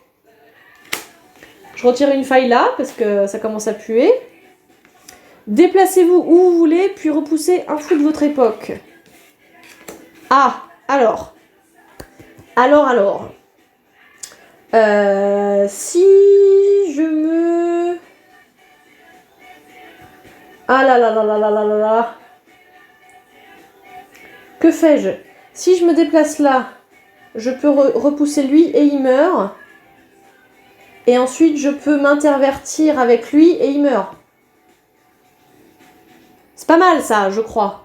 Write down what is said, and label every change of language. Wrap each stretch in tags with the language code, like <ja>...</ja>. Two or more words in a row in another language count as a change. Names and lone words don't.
<fr>Je retire une faille là, parce que ça commence à puer. Déplacez-vous où vous voulez, puis repoussez un fou de votre époque. Ah, alors. Si je me... Ah là là là là là là là là. Que fais-je? Si je me déplace là, je peux repousser lui et il meurt. Et ensuite, je peux m'intervertir avec lui et il meurt. C'est pas mal ça, je crois.</fr>